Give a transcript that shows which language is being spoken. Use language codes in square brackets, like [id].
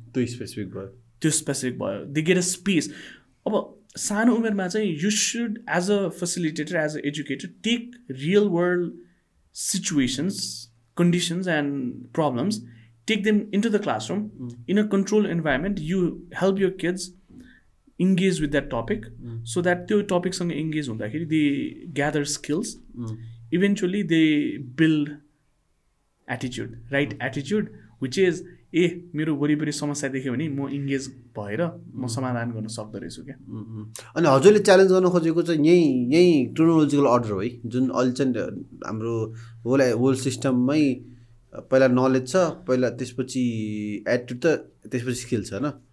[ne] त्यो स्पेसिफिक भयो [en] they get a space [ne] अब सानो उमेरमा चाहिँ [en] You should as a facilitator as an educator take real world situations conditions and problems, take them into the classroom in a controlled environment. You help your kids engage with that topic so that the topics engage they gather skills. Eventually they build attitude, right attitude, which is [ne] मेरो वरिपरि समस्या देख्यो भने म engage भएर म समाधान गर्न सक्दो रहेछु क्या अनि हजुरले च्यालेन्ज गर्न खोजेको चाहिँ यही क्रोनोलोजिकल अर्डर हो है जुन अहिले चाहिँ हाम्रो होल सिस्टममै पहिला नलेज छ पहिला त्यसपछि एटिट्युड त त्यसपछि स्किल छ हैन